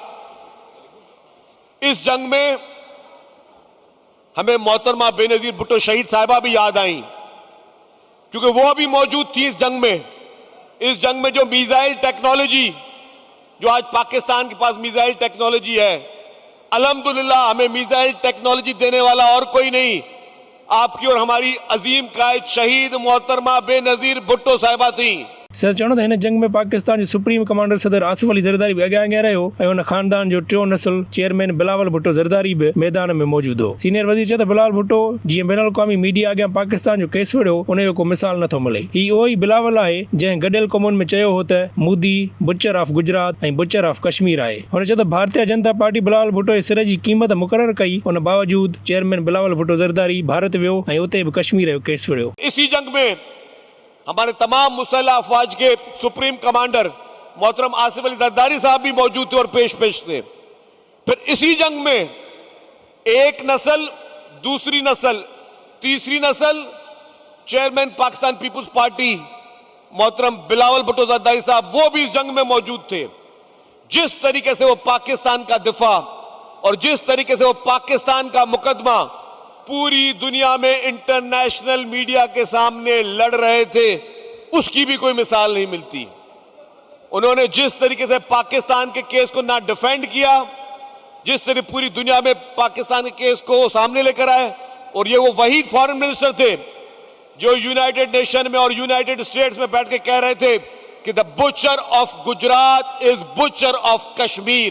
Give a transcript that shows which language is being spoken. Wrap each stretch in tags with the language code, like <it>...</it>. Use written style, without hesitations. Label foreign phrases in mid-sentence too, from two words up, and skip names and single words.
<ur>اس جنگ میں ہمیں محترمہ بینظیر بھٹو شہید صاحبہ بھی یاد آئی، کیونکہ وہ بھی موجود تھی اس جنگ میں. اس جنگ میں جو</ur> <en>missile technology,</en> <ur>جو آج پاکستان کے پاس</ur> <en>missile technology</en> <ur>ہے، الحمدللہ ہمیں</ur> <en>missile technology</en> <ur>دینے والا اور کوئی نہیں، آپکی اور ہماری عظیم قائد شہید محترمہ بینظیر بھٹو صاحبہ تھی.</ur> <sd>सर चवणो त हिन जंग में पाकिस्तान जो</sd> <en>supreme commander</en> <sd>सदर आसिफ अली ज़रदारी बि अॻियां रहियो ऐं हुन ख़ानदान जो टियों नस्ल चेयरमैन बिलावल भुट्टो ज़रदारी बि मैदान में मौजूदु हो। सीनियर वज़ीर चए त बिलावल भुट्टो जीअं बैन अल-क़ौमी मीडिया अॻियां पाकिस्तान जो केस विढ़ियो उन जो को मिसाल नथो मिले। ही उहो ई बिलावल आहे जंहिं गॾियल क़ौमुनि में चयो हो त मोदी</sd> <en>butcher of Gujarat</en> <sd>ऐं</sd> <en>butcher of Kashmir</en> <sd>आहे। हुन चयो त भारतीय जनता पार्टी बिलावल भुट्टो जे सिर जी क़ीमत मुक़ररु कई, उन बावजूद चेयरमैन बिलावल भुट्टो ज़रदारी भारत वियो ऐं उते बि कश्मीर जो केस विढ़ियो।</sd> <ur>اسی جنگ میں ہمارے تمام مسلح افواج کے</ur> <en>supreme commander</en> <ur>محترم آصف علی زرداری صاحب بھی موجود تھے اور پیش تھے. پھر اسی جنگ میں ایک نسل، دوسری نسل، تیسری نسل چیئرمین پاکستان پیپلز پارٹی محترم بلاول بھٹو زرداری صاحب وہ بھی اس جنگ میں موجود تھے. جس طریقے سے وہ پاکستان کا دفاع اور جس طریقے سے وہ پاکستان کا مقدمہ پوری دنیا میں</ur> <en>international media</en> <ur>کے سامنے لڑ رہے تھے، اسکی بھی کوئی مثال نہیں ملتی. انہوں نے جس طریقے سے پاکستان کے کیس کو نا ڈیفنڈ کیا، جس طرح پوری دنیا میں پاکستان کے کیس کو سامنے لیکر آئے، اور یہ وہ وہی</ur> <en>foreign minister</en> <ur>تھے جو یونائیٹڈ نیشن میں اور یونائیٹڈ سٹیٹس میں بیٹھ کے کہہ رہے تھے کہ</ur> <en>the butcher of Gujarat is butcher of Kashmir.</en>